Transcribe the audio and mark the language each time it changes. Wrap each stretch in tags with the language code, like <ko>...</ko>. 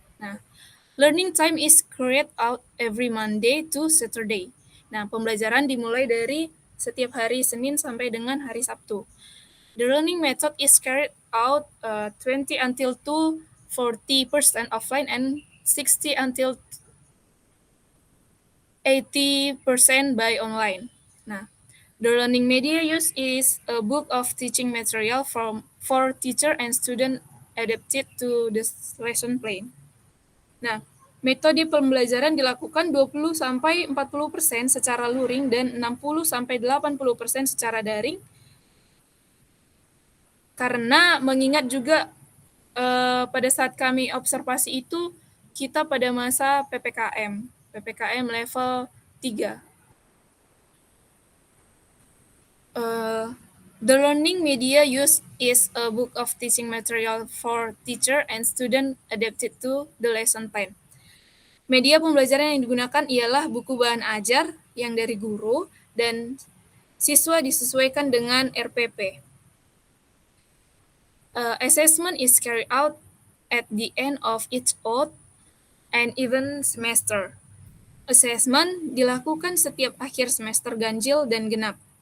<en>Nah, learning time is carried out every Monday to Saturday.</en> <id>Nah, pembelajaran dimulai dari setiap hari Senin sampai dengan hari Sabtu.</id> <en>The learning method is carried out 20 until to 40% offline and 60 until 80% by online. Nah, the learning media used is a book of teaching material for teacher and student adapted to the lesson plan.</en> <id>Nah, metode pembelajaran dilakukan 20-40% secara luring dan 60-80% secara daring. Karena mengingat juga pada saat kami observasi itu kita pada masa PPKM level 3.</id> <en>The learning media used is a book of teaching material for teacher and student adapted to the lesson plan.</en> <id>Media pembelajaran yang digunakan ialah buku bahan ajar yang dari guru dan siswa disesuaikan dengan RPP.</id> <en>Assessment is carried out at the end of each odd and even semester.</en> <id>Assessment dilakukan setiap akhir semester ganjil dan genap.</id>